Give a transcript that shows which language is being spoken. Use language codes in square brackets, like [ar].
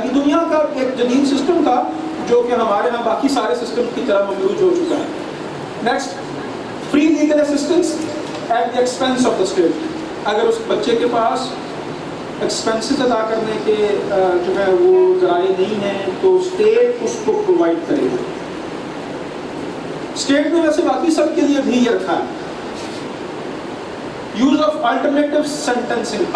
[ur] یہ دنیا کا ایک جدید سسٹم تھا جو کہ ہمارے ہاں باقی سارے سسٹم کی طرح ممروج ہو چکا ہے. [en] Next, free legal assistance at the expense of the state. [ur] اگر اس بچے کے پاس ایکسپینسز ادا کرنے کے جو ہے وہ ذرائع نہیں ہیں تو اسٹیٹ اس کو پرووائڈ کرے گا. اسٹیٹ نے ویسے باقی سب کے لیے بھی یہ رکھا ہے. [en] Use of alternative sentencing.